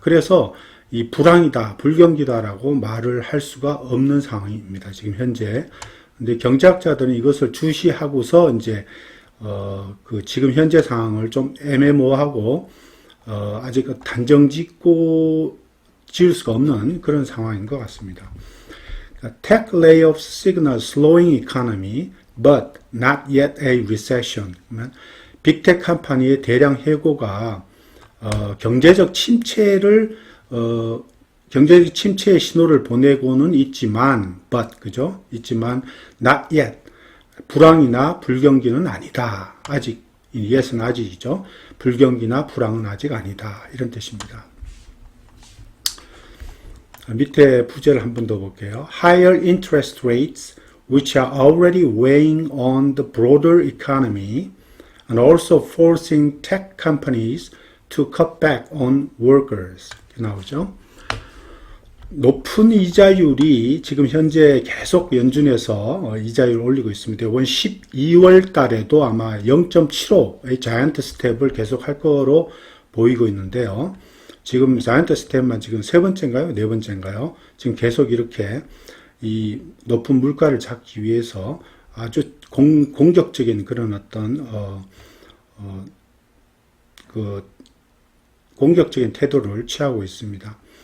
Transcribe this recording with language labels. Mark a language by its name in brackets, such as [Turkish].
[Korean] 그래서 이 불황이다, 불경기다라고 말을 할 수가 없는 상황입니다. 지금 현재. 근데 경제학자들은 이것을 주시하고서 이제 지금 현재 상황을 좀 애매모호하고 아직 단정 지을 수가 없는 그런 상황인 것 같습니다. [English] Tech layoffs signal slowing economy, but not yet a recession. [Korean] 빅텍 컴퍼니의 대량 해고가 경제적 침체를 경제적 침체의 신호를 보내고는 있지만, 그죠? 있지만, [English] not yet. [Korean] 불황이나 불경기는 아니다. 아직. yes는 아직이죠. 불경기나 불황은 아직 아니다. 이런 뜻입니다. 밑에 부제를 한 번 더 볼게요. [English] Higher interest rates, which are already weighing on the broader economy and also forcing tech companies to cut back on workers. [Korean] 이렇게 나오죠. 높은 이자율이 지금 현재 계속 연준에서 이자율을 올리고 있습니다. 이번 12월 달에도 아마 0.75의 자이언트 스텝을 계속 할 거로 보이고 있는데요. 지금 자이언트 스텝만 지금 세 번째인가요? 네 번째인가요? 지금 계속 이렇게 이 높은 물가를 잡기 위해서 아주 공격적인 그런 어떤 공격적인 태도를 취하고 있습니다.